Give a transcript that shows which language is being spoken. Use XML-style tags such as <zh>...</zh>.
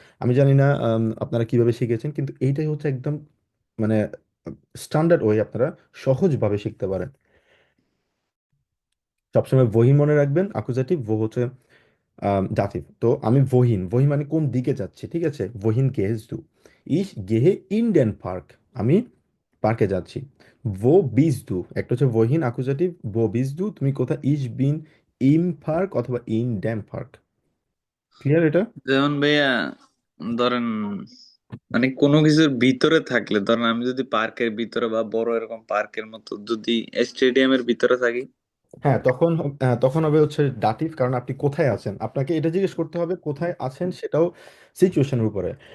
<bn>আমি জানি না আপনারা কিভাবে শিখেছেন, কিন্তু এইটাই হচ্ছে একদম মানে স্ট্যান্ডার্ড ওয়ে, আপনারা সহজভাবে শিখতে পারেন। সবসময় ওহিন মনে রাখবেন, আকুজাটিভ, হচ্ছে দাথিভ। তো আমি wohin, wohin মানে কোন দিকে যাচ্ছে, ঠিক আছে?</bn> <de>wohin gehst du? ich gehe in den Park,</de> <bn>আমি পার্কে যাচ্ছি।</bn> <de>wo bist du,</de> <bn>একটা হচ্ছে</bn> <de>wohin অ্যাকুজেটিভ, wo bist du</de> <bn>তুমি কোথায়?</bn> <de>ich bin im Park</de> <bn>অথবা</bn> <de>in dem Park।</de> <bn>ক্লিয়ার এটা? যেমন ভাইয়া, ধরেন মানে কোনো কিছুর ভিতরে থাকলে, ধরেন আমি যদি পার্কের ভিতরে বা বড় এরকম পার্কের মতো যদি স্টেডিয়ামের ভিতরে থাকি। হ্যাঁ, তখন হবে হচ্ছে ডাটিভ, কারণ আপনি কোথায় আছেন, আপনাকে এটা জিজ্ঞেস করতে হবে কোথায় আছেন, সেটাও সিচুয়েশনের উপরে।</bn>